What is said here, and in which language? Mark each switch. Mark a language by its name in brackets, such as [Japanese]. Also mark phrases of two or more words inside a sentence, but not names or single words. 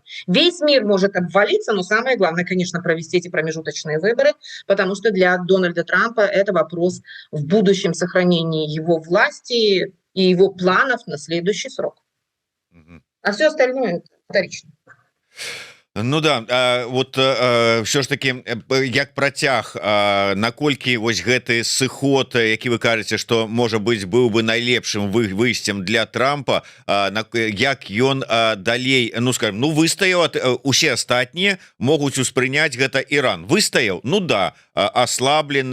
[Russian] Весь мир может обвалиться, но самое главное, конечно, провести эти промежуточные выборы, потому что для Дональда Трампа это вопрос в будущем сохранения его власти и его планов на следующий срок. А все остальное вторично. Ну да, вот все ж таки [Belarusian] як працяг, наколькі вось гэты сыход, які вы кажаце, што можа быць быў бы найлепшым выйсцем для Трампа, як ён далей, ну скажем, ну выстаяў, усе астатнія могуць успрыняць гэта Іран выстаяў, ну да, аслаблены,